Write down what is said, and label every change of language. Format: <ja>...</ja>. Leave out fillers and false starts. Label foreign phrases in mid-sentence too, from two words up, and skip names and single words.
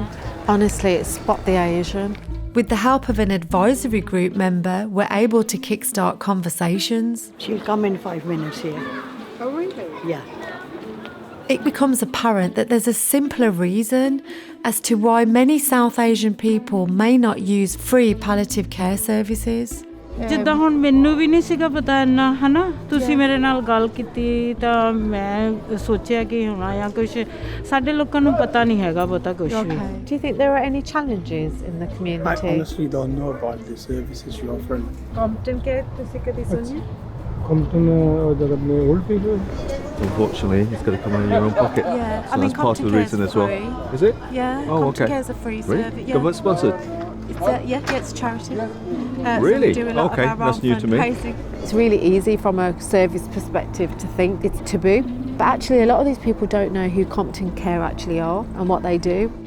<en>Honestly, it's Spot the Asian. With the help of an advisory group member, we're able to kickstart conversations. She'll come in 5 minutes here. Oh, really? Yeah. It becomes apparent that there's a simpler reason as to why many South Asian people may not use free palliative care services.</en> <pa>ਜਿੱਦਾਂ ਹੁਣ ਮੈਨੂੰ ਵੀ ਨਹੀਂ ਸੀਗਾ ਪਤਾ ਇੰਨਾ ਹਨਾ ਤੁਸੀਂ ਮੇਰੇ ਨਾਲ ਗੱਲ ਕੀਤੀ ਤਾਂ ਮੈਂ ਸੋਚਿਆ ਕਿ ਹੁਣ ਆਇਆ ਕੁਝ ਸਾਡੇ ਲੋਕਾਂ ਨੂੰ ਪਤਾ ਨਹੀਂ ਹੈਗਾ ਪਤਾ ਕੁਝ ਵੀ</pa> <en>Do you think there are any challenges in the community? I honestly don't know about the services you're offering. Compton Care,</en> <pa>ਤੁਸੀਂ ਕਦੀ ਸੁਣੀ?</pa> <en>Compton, the old people? Unfortunately, it's got to come out of your own pocket. Yeah, So that's part of the reason as well. Is it? Yeah, Oh, Compton okay. Care's a free Really? service. Yeah. Government sponsored? Yeah, it's charity. Really? So we do a lot Okay, of our that's new to me. fundraising. It's really easy from a service perspective to think it's taboo, but actually a lot of these people don't know who Compton Care actually are and what they do.</en>